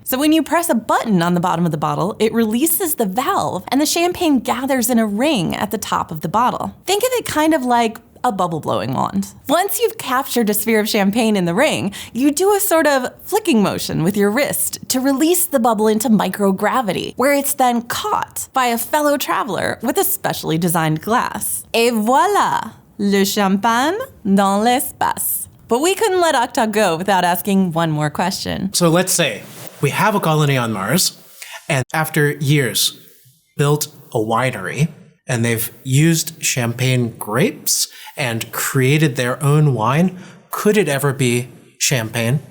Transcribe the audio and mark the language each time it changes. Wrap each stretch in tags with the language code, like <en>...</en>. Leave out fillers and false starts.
<en>So when you press a button on the bottom of the bottle, it releases the valve and the champagne gathers in a ring at the top of the bottle. Think of it kind of like a bubble blowing wand. Once you've captured a sphere of champagne in the ring, you do a sort of flicking motion with your wrist to release the bubble into microgravity, where it's then caught by a fellow traveler with a specially designed glass.</en> <fr>Et voilà, le champagne dans l'espace.</fr> <en>But we couldn't let Octave go without asking one more question. So let's say we have a colony on Mars, and after years built a winery, and they've used champagne grapes and created their own wine. Could it ever be champagne?</en>